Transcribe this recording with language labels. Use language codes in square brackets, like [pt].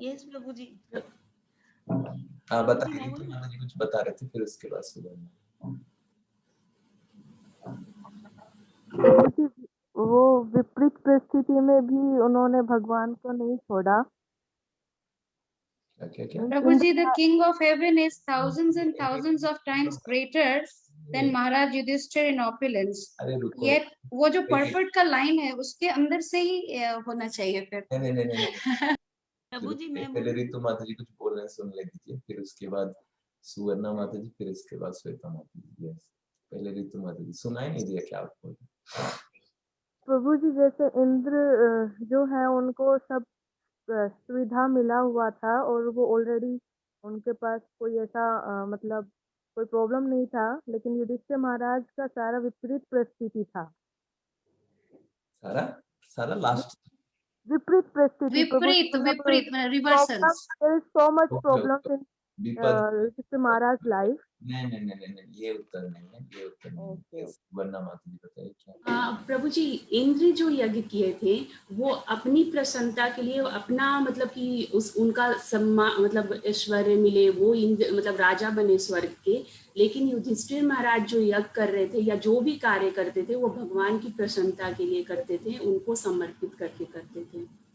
[hi] Yes प्रभु जी। बताइए. तो माता जी कुछ बता रहे थे, फिर उसके बाद सुबह. प्रभु जी, वो विपरीत परिस्थिति में भी उन्होंने भगवान को नहीं छोड़ा. क्या? [en] प्रभु जी, the king of heaven is thousands and thousands of times greater than Maharaj Yudhishthira in opulence. [hi] अरे रुको. ये वो जो परफेक्ट का लाइन है उसके अंदर से ही होना चाहिए फिर. नहीं. प्रभु जी, मैं पहले ऋतु माता जी कुछ बोल रहे हैं, सुन ले दीजिए, फिर उसके बाद सुवर्णा माता जी, फिर इसके बाद श्वेता माता जी. यस, पहले ऋतु माता जी. सुनाई नहीं दिया क्या आपको? प्रभु जी, जैसे इंद्र जो है उनको सब सुविधा मिला हुआ था और वो ऑलरेडी उनके पास कोई ऐसा मतलब कोई प्रॉब्लम नहीं था, लेकिन युधिष्ठिर महाराज का सारा विपरीत परिस्थिति था. सारा लास्ट विपरीत परिस्थिति. विपरीत reversals. [en] There is so much problems in Yudhishthira Maharaj life. [hi] नहीं, ये उत्तर नहीं है. ये उत्तर नहीं है. वरना माता जी बताइए क्या? प्रभु जी, इंद्र जो यज्ञ किए थे वो अपनी प्रसन्नता के लिए, अपना मतलब कि उनका सम्मान, मतलब ऐश्वर्य मिले, वो इंद्र मतलब राजा बने स्वर्ग के. लेकिन युधिष्ठिर महाराज जो यज्ञ कर रहे थे या जो भी कार्य करते थे वो भगवान की प्रसन्नता के लिए करते थे, उनको समर्पित करके करते थे.